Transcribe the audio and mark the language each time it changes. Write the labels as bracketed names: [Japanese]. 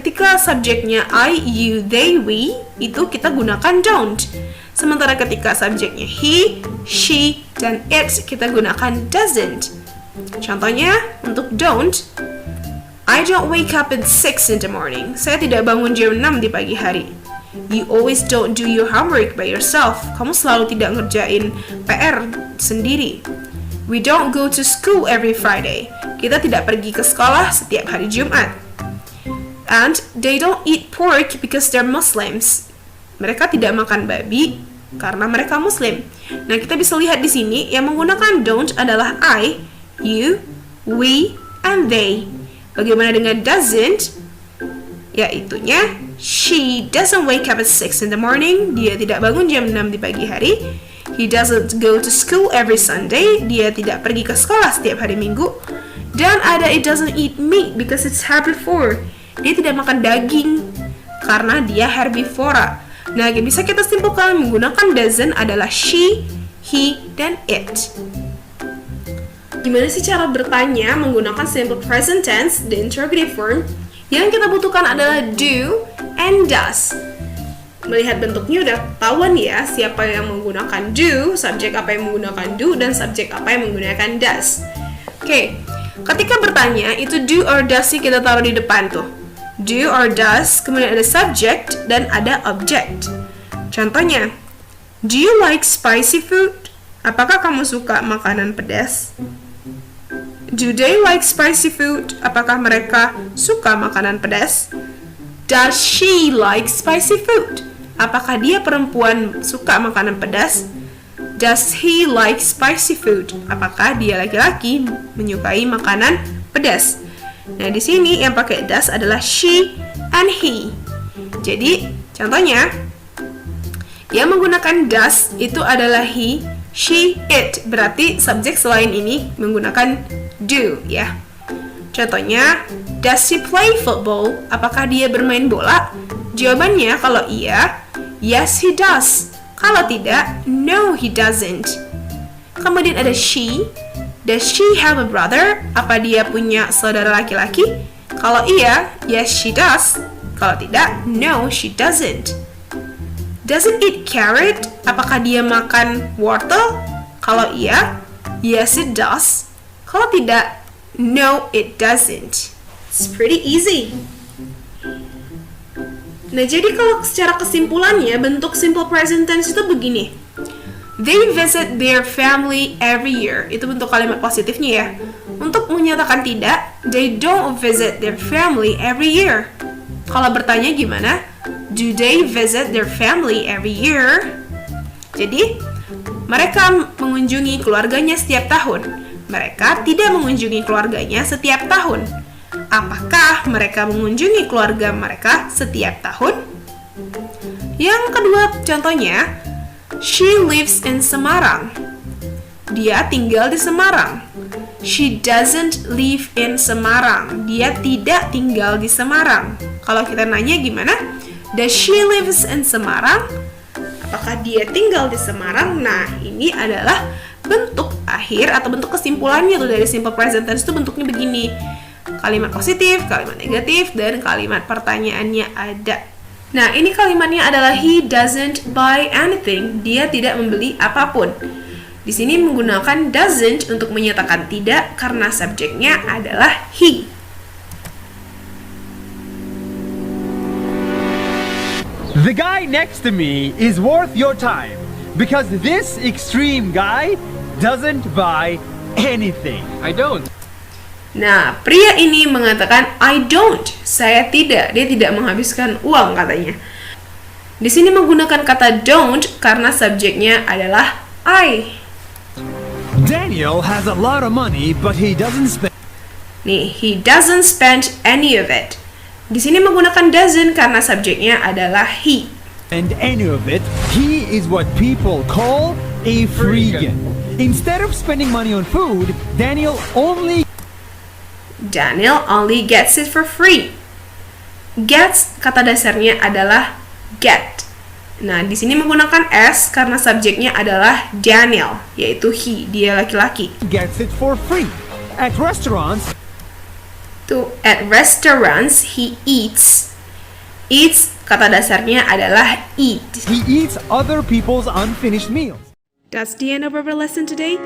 [Indonesian] Ketika subjeknya I, you, they, we, itu kita gunakan don't. Sementara ketika subjeknya he, she, dan it, kita gunakan doesn't. Contohnya, untuk don't, [English] I don't wake up at 6 in the morning. [Indonesian] Saya tidak bangun jam 6 di pagi hari. [English] You always don't do your homework by yourself. [Indonesian] Kamu selalu tidak ngerjain PR sendiri. [English] We don't go to school every Friday. [Indonesian] Kita tidak pergi ke sekolah setiap hari Jumat. [English] And they don't eat pork because they're Muslims. [Indonesian] Mereka tidak makan babi karena mereka Muslim. Nah, kita bisa lihat di sini yang menggunakan don't adalah [English] I, you, we, and they. [Indonesian] Bagaimana dengan doesn't? Yaitunya [English] she doesn't wake up at 6 in the morning. [Indonesian] Dia tidak bangun jam 6 di pagi hari. [English] He doesn't go to school every Sunday. [Indonesian] Dia tidak pergi ke sekolah setiap hari Minggu. Dan ada [English] it doesn't eat meat because it's herbivore. [Indonesian] Dia tidak makan daging karena dia herbivora. Nah, yang bisa kita simpulkan menggunakan doesn't adalah she, he, dan it. Gimana sih cara bertanya menggunakan simple present tense, [English] the interrogative form? [Indonesian] Yang kita butuhkan adalah do and does. Melihat bentuknya udah ketahuan ya siapa yang menggunakan do, subjek apa yang menggunakan do, dan subjek apa yang menggunakan does. Oke, ketika bertanya itu do or does sih kita taruh di depan tuh. Do or does, kemudian ada subject dan ada object. Contohnya, [English] do you like spicy food? [Indonesian] Apakah kamu suka makanan pedas? [English] Do they like spicy food? [Indonesian] Apakah mereka suka makanan pedas? [English] Does she like spicy food? [Indonesian] Apakah dia perempuan suka makanan pedas? [English] Does he like spicy food? [Indonesian] Apakah dia laki-laki menyukai makanan pedas? Nah, di sini yang pakai does adalah [English] she and he. [Indonesian] Jadi, contohnya yang menggunakan does itu adalah he, she, it. Berarti subjek selain ini menggunakan do ya. Contohnya, [English] does he play football? [Indonesian] Apakah dia bermain bola? Jawabannya kalau iya, [English] yes he does. [Indonesian] Kalau tidak, [English] no he doesn't. [Indonesian] Kemudian ada [English] she. Does she have a brother? [Indonesian] Apa dia punya saudara laki-laki? Kalau iya, [English] yes she does. [Indonesian] Kalau tidak, [English] no she doesn't. Does it eat carrot? [Indonesian] Apakah dia makan wortel? Kalau iya, [English] yes it does. [Indonesian] Kalau tidak, [English] no it doesn't. It's pretty easy. [Indonesian] Nah, jadi kalau secara kesimpulannya bentuk simple present tense itu begini. [English] They visit their family every year. [Indonesian] Itu bentuk kalimat positifnya ya. Untuk menyatakan tidak, [English] they don't visit their family every year. [Indonesian] Kalau bertanya gimana? [English] Do they visit their family every year? [Indonesian] Jadi, mereka mengunjungi keluarganya setiap tahun. Mereka tidak mengunjungi keluarganya setiap tahun. Apakah mereka mengunjungi keluarga mereka setiap tahun? Yang kedua contohnya, [English] she lives in Semarang. [Indonesian] Dia tinggal di Semarang. [English] She doesn't live in Semarang. [Indonesian] Dia tidak tinggal di Semarang. Kalau kita nanya gimana? [English] Does she lives in Semarang? [Indonesian] Apakah dia tinggal di Semarang? Nah, ini adalah bentuk akhir atau bentuk kesimpulannya tuh dari simple present tense itu bentuknya begini. Kalimat positif, kalimat negatif, dan kalimat pertanyaannya ada. Nah, ini kalimatnya adalah [English] he doesn't buy anything. [Indonesian] Dia tidak membeli apapun. Di sini menggunakan doesn't untuk menyatakan tidak karena subjeknya adalah he. [English] The guy next to me is worth your time because this extreme guy doesn't buy anything. I don't. [Indonesian] Nah, pria ini mengatakan [English] I don't, [Indonesian] saya tidak. Dia tidak menghabiskan uang katanya. Di sini menggunakan kata don't karena subjeknya adalah I. [English] Daniel has a lot of money but he doesn't spend. Nih, he doesn't spend any of it. [Indonesian] Di sini menggunakan doesn't karena subjeknya adalah he. [English] And any of it, he is what people call a freegan. Instead of spending money on food, Daniel only gets it for free. [Indonesian] Gets kata dasarnya adalah get. Nah, di sini menggunakan s karena subjeknya adalah Daniel, yaitu he, dia laki-laki. [English] gets it for free. At restaurants, At restaurants, he eats. [Indonesian] Eats kata dasarnya adalah eat. [English] he eats other people's unfinished meals. That's the end of our lesson today.